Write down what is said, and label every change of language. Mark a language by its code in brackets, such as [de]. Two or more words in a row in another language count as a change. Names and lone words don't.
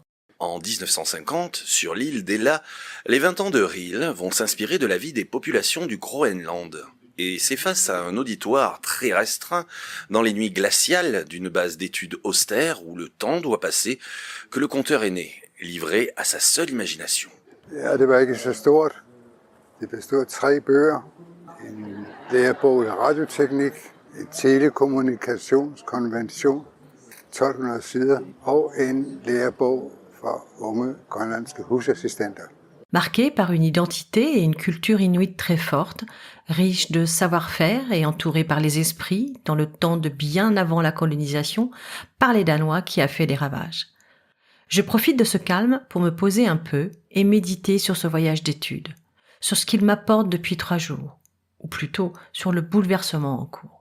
[fr] En 1950, sur l'île d'Ella, les 20 ans de Riel vont s'inspirer de la vie des populations du Groenland. Et c'est face à un auditoire très restreint, dans les nuits glaciales d'une base d'études austère où le temps doit passer, que le conteur est né, livré à sa seule imagination. [da] Ja, det var ikke så stort. Det bestod af 3 bøger. En lærebog i radioteknik, en telekommunikationskonvention, 1200 sider, og en lærebog for unge grønlandske husassistenter. [fr] Marqué par une identité et une culture inuite très forte, riche de savoir-faire et entouré par les esprits, dans le temps de bien avant la colonisation, par les Danois qui a fait des ravages. Je profite de ce calme pour me poser un peu et méditer sur ce voyage d'études, sur ce qu'il m'apporte depuis 3 jours, ou plutôt sur le bouleversement en cours.